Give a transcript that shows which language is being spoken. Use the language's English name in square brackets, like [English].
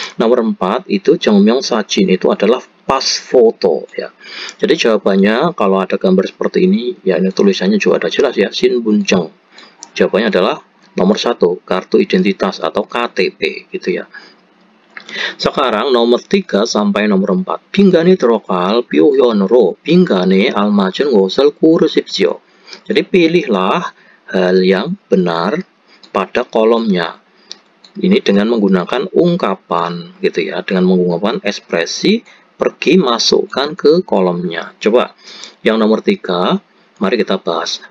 [Indonesian] Nomor 4 itu 증명사진, itu adalah pas foto ya. Jadi jawabannya kalau ada gambar seperti ini ya, ini tulisannya juga ada jelas ya, 신분증. Jawabannya adalah nomor 1, kartu identitas atau KTP gitu ya. Sekarang nomor 3 sampai nomor 4. [Korean] 빈간이 들어갈 표현으로 빈간에 알맞은 것을 고르십시오. [Indonesian] Jadi pilihlah hal yang benar pada kolomnya. Ini dengan menggunakan ungkapan gitu ya, dengan menggunakan ekspresi pergi masukkan ke kolomnya. Coba yang nomor 3, mari kita bahas.